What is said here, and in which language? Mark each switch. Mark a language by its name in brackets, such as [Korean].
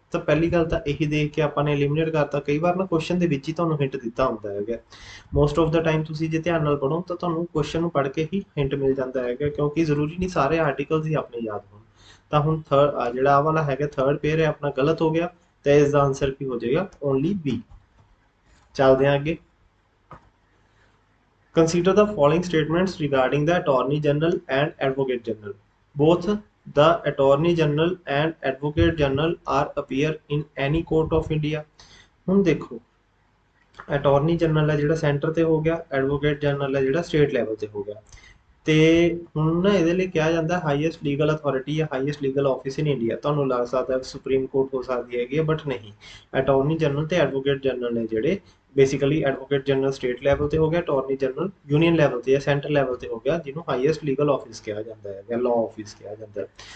[Punjabi] ਤਾਂ ਪਹਿਲੀ ਗੱਲ ਤਾਂ ਇਹੀ ਦੇਖ ਕੇ ਆਪਾਂ ਨੇ ਐਲੀਮੀਨੇਟ ਕਰਤਾ। ਕਈ ਵਾਰ ਨਾ ਕੁਐਸਚਨ ਦੇ ਵਿੱਚ ਹੀ ਤੁਹਾਨੂੰ ਹਿੰਟ ਦਿੱਤਾ ਹੁੰਦਾ ਹੈਗਾ, [English] most of the time [Punjabi] ਤੁਸੀਂ ਜੇ ਧਿਆਨ ਨਾਲ ਪੜ੍ਹੋ ਤਾਂ ਤੁਹਾਨੂੰ ਕੁਐਸਚਨ ਨੂੰ ਪੜ੍ਹ ਕੇ ਹੀ ਹਿੰਟ ਮਿਲ ਜਾਂਦਾ ਹੈਗਾ, ਕਿਉਂਕਿ ਜ਼ਰੂਰੀ ਨਹੀਂ ਸਾਰੇ ਆਰਟੀਕਲਸ ਹੀ ਆਪਣੇ ਯਾਦ ਹੋਣ। ਤਾਂ ਹੁਣ ਜਿਹੜਾ ਆਹ ਵਾਲਾ ਹੈਗਾ ਥਰਡ ਪੇਅਰ ਹੈ ਆਪਣਾ ਗਲਤ ਹੋ ਗਿਆ, ਤੇ ਇਸ ਦਾ ਆਂਸਰ ਕੀ ਹੋ ਜਾਏਗਾ ਓਨਲੀ ਬੀ। ਚੱਲਦੇ ਹਾਂ ਅੱਗੇ। [English] Consider the following statements regarding the Attorney General and Advocate General. Both the Attorney General and Advocate General are appear in any court of India. [Punjabi] ਹੁਣ ਦੇਖੋ ਅਟਾਰਨੀ ਜਨਰਲ ਹੈ ਜਿਹੜਾ ਸੈਂਟਰ ਤੇ ਹੋ ਗਿਆ, ਐਡਵੋਕੇਟ ਜਨਰਲ ਹੈ ਜਿਹੜਾ ਸਟੇਟ ਲੈਵਲ ਤੇ ਹੋ ਗਿਆ। ਤੇ ਹੁਣ ਨਾ ਇਹਦੇ ਲਈ ਕਿਹਾ ਜਾਂਦਾ ਹਾਈਐਸਟ ਲੀਗਲ ਅਥਾਰਟੀ ਜਾਂ [English] highest legal office in India, [Punjabi] ਤੁਹਾਨੂੰ ਲੱਗ ਸਕਦਾ ਸੁਪਰੀਮ ਕੋਰਟ ਹੋ ਸਕਦੀ ਹੈਗੀ ਹੈ, ਬਟ ਨਹੀਂ। ਅਟਾਰਨੀ ਜਨਰਲ ਤੇ ਐਡਵੋਕੇਟ ਜਨਰਲ ਨੇ ਜਿਹੜੇ basically advocate general state level ਤੇ ਹੋ ਗਿਆ, ਅਟਾਰਨੀ ਜਨਰਲ ਯੂਨੀਅਨ ਲੈਵਲ ਤੇ ਜਾਂ ਸੈਂਟਰ ਲੈਵਲ ਤੇ ਹੋ ਗਿਆ, ਜਿਹਨੂੰ ਹਾਈਐਸਟ ਲੀਗਲ ਆਫਿਸ ਕਿਹਾ ਜਾਂਦਾ ਹੈ ਜਾਂ ਲਾਅ ਆਫਿਸ ਕਿਹਾ ਜਾਂਦਾ ਹੈ।